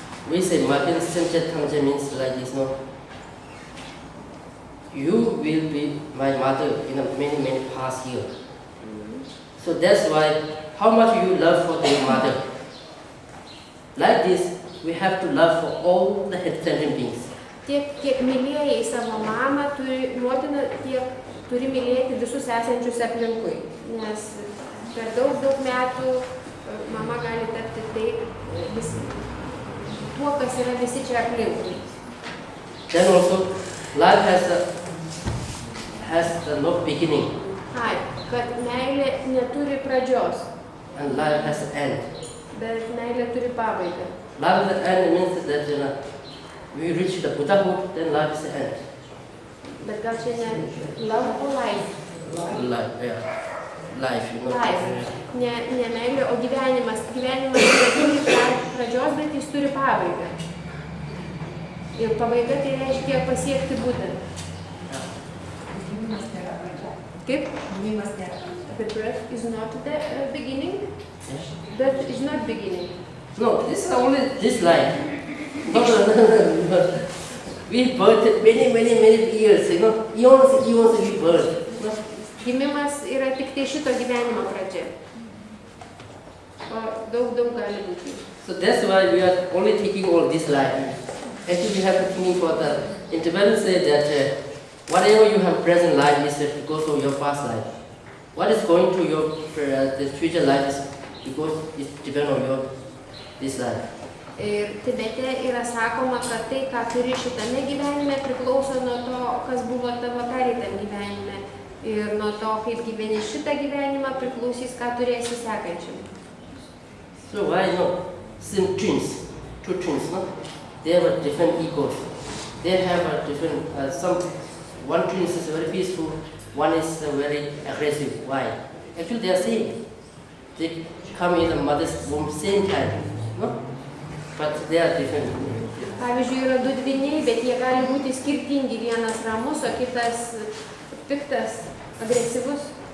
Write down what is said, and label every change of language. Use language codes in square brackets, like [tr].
[en] We say Makin Semchet Tangje means like this, no? You will be my mother in many past years. So that's why how much you love for your mother. Like this, we have to love for all the sentient beings. [lt] Kiek mylėjai savo mamą, motiną, tiek turi mylėti visus esančius aplinkui. Nes per daug metų mama gali tapti tuo, kas yra visi čia aplinkui. [en] Then also, life has no beginning. [lt] Kad meilė neturi pradžios. [en] And life has an end. [lt] Bet meilė turi pabaigą. [en] Life has an end means that we reach the Buddhahood, then life is the end. [lt] Bet gal čia ne [en] love or life? Life, yeah. Life, you know. [lt] Life. Ne meilė, o gyvenimas. Gyvenimas neturi pradžios, bet jis turi pabaigą. Ir pabaiga tai reiškia pasiekti būtent. Kaip? [en] The birth is not the beginning. Birth is not beginning. No, this is only this life. No. We birthed many years, you know. Eons we birthed. No? [lt] Gimimas yra tik tai šito gyvenimo pradžia. O daug gali būti. [en] So that's why we are only taking all this life. Actually, we have to think for the interval say that whatever you have present life is because of your past life. What is going to your the future life is because it depends on your this life. [lt] Ir Tibete yra sakoma, kad tai, ką turi šitame gyvenime, priklauso nuo to, kas buvo tavo pereitam gyvenime. Ir nuo to, kaip gyveni šitą gyvenimą, priklausys, ką turėsi sekančiam. [en] So why not? Same twins, two twins, no? They have different egos. They have different. One twin is very peaceful, one is very aggressive. Why? Actually, they are same. They come in the mother's womb same time, no? But they are different. [lt] Pavyzdžiui, yra du dvyniai, bet jie gali būti skirtingi. Vienas ramus, o kitas piktas, agresyvus.